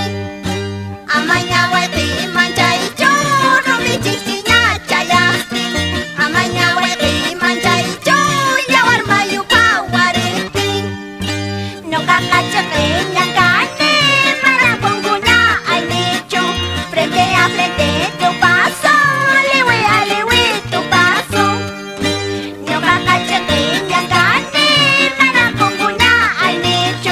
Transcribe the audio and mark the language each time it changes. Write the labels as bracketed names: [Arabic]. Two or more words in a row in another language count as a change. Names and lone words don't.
[Quechua] Amañawaypi manchaychu, rumi chiqchiña chayaqtin. Amañawaypi manchaychu, yawar mayu qhawariptin. Ñuqaqa chiqniñan kani, mana punkuña aynichu. [Spanish] Frente a frente tu paso, liwi a liwi tu paso. [Quechua] Ñuqaqa chiqniñan kani, mana punkuña aynichu.